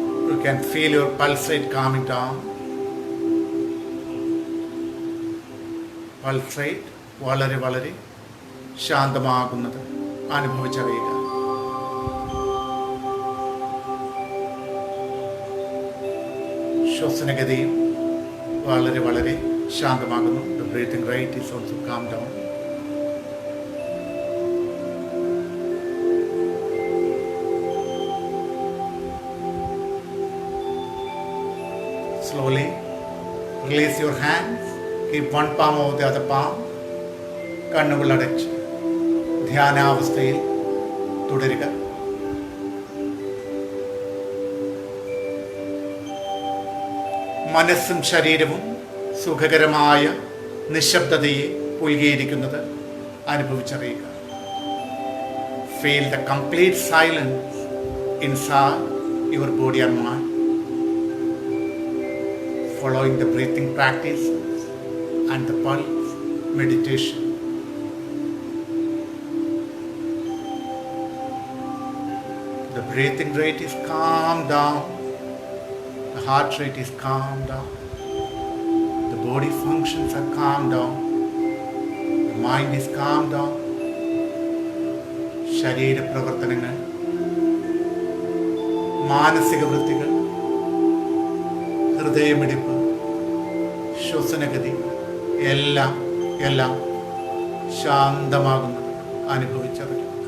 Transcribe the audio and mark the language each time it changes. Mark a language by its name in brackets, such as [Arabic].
[English] You can feel your pulse rate calming down. [Malayalam] Pulse rate വളരെ വളരെ ശാന്തമാകുന്നത് അനുഭവിച്ചറിയുക. ശ്വസനഗതിയും വളരെ വളരെ ശാന്തമാകുന്നു. [English] The breathing rate is also calmed down. Slowly release your hands. Keep one palm over the other palm. [Malayalam] കണ്ണുകൾ അടച്ച് ധ്യാനാവസ്ഥയിൽ തുടരുക. മനസ്സും ശരീരവും സുഖകരമായ നിശബ്ദതയെ പുൽകിയിരിക്കുന്നത് അനുഭവിച്ചറിയുക. [English] Feel the complete silence inside your body and mind. Following the breathing practices and the pulse meditation. The breathing rate is calmed down. The heart rate is calmed down. The body functions are calmed down. The mind is calmed down. [Malayalam] ശരീര പ്രവർത്തനങ്ങൾ, മാനസിക വൃത്തികൾ, ഹൃദയമിടിപ്പ്, ശ്വസനഗതി എല്ലാം എല്ലാം ശാന്തമാകുന്നത് അനുഭവിച്ചറിയുക.